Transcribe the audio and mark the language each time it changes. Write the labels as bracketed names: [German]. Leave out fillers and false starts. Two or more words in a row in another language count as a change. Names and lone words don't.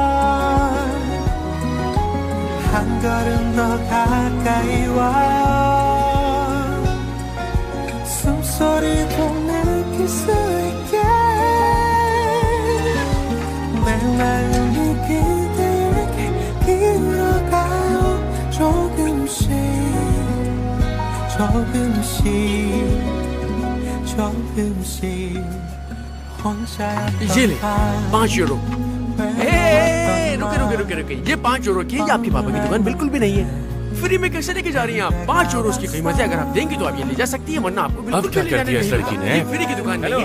[Korean] 한 걸음 더 가까이 와요 숨소리도 느낄 수 있게 내 마음이 그대에게 기울어가요 조금씩 조금씩 조금씩 [Hindi] ये ले 5 यूरो। रुके रुके रुके रुके, ये 5 यूरो की, ये आपके पापा की दुकान बिल्कुल भी नहीं है। फ्री में कैसे लेके जा रही हैं आप? 5 यूरो की कीमत है, अगर आप देंगी तो आप ये ले जा सकती है, वरना आपको बिल्कुल अब क्या कर दिया इस लड़की ने? फ्री की दुकान नहीं है।